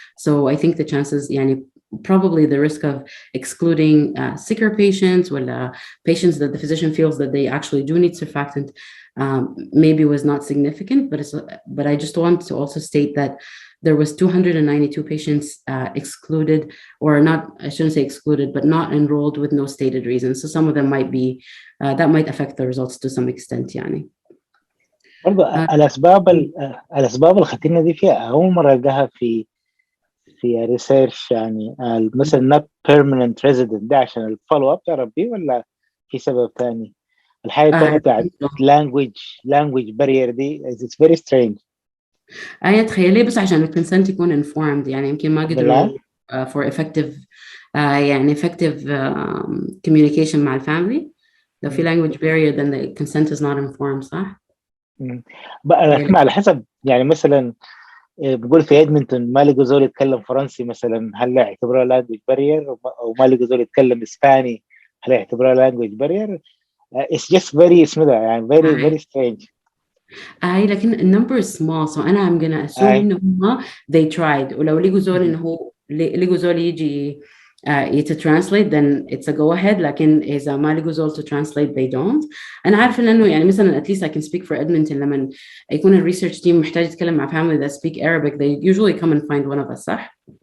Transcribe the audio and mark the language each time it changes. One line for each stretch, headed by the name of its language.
English: So I think the chances, probably the risk of excluding sicker patients or patients that the physician feels that they actually do need surfactant maybe was not significant, but I just want to also state that there was 292 patients excluded, or not, I shouldn't say excluded, but not enrolled with no stated reason. So some of them might be, that might affect the results to some extent
Arabic: برضه الأسباب الخطيرة دي فيها أول مرة ألقاها في ريسيرش، مثلا
English: not permanent resident
Arabic: ده عشان الفولو اب تعرف بيه، ولا في سبب ثاني؟ الحاجة الثانية بتاعت language barrier دي
English: it's very strange.
Arabic: تخيلي بس عشان الكونسنت يكون informed، يمكن ما قدروا
English: for effective effective communication
Arabic: مع الفاميلي.
English: لو في language barrier then the consent is not informed، صح؟
Arabic: بقى على حسب، مثلا بقول في ادمنتون ما لقوا زول يتكلم فرنسي مثلا، هل يعتبروها language barrier؟ او ما لقوا زول يتكلم اسباني، هل يعتبروها language barrier؟
English: it's just very very strange.
Arabic: لكن النمبر
English: is small, so أنا I'm gonna assume إنه هم they tried،
Arabic: ولو لقوا زول إنه لقوا زول يجي
English: to translate then it's a go ahead.
Arabic: لكن إذا ما لقوا زول
English: to translate they don't.
Arabic: أنا عارفة إنه مثلا
English: at least I can speak for Edmonton،
Arabic: لما يكون ال research team محتاج يتكلم مع
English: family that speak Arabic they usually come and find one of us،
Arabic: صح؟